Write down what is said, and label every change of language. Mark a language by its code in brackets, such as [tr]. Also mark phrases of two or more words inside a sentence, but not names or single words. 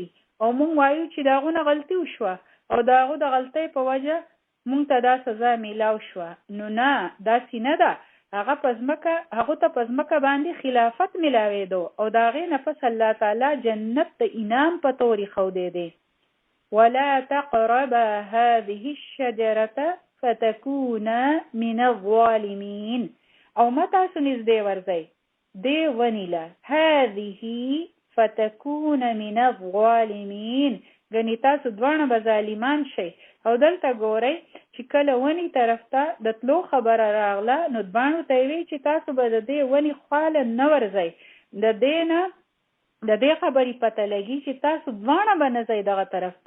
[ps] او موږ وایو چې د هغو نه غلطي وشوه او د هغو د غلطۍ په وجه موږ ته دا سزا میلاو شوه. نو نه، داسې نه ده. هغه ته په ځمکه باندې خلافت میلاوېدو او د هغې نه پس الله تعالی جنت د انعام په طور ایښودی دی. [ar] ولا تقربا هذه الشجرة فتكونا من الظالمین. [ps] او ما تاسو نږدې ورځئ دې ونې له، [ar] هذه فتكون من الظالمین، [ps] ګنې تاسو دواړه به ظالمان شئ. او دلته ګورئ چې کله ونې طرف ته د تلو خبره راغله نو دواړو ته یې وی چې تاسو به د دې ونې خواله نه ورځئ. د دې خبرې پته لګي چې تاسو دواړه به نه ځئ دغه طرف ته.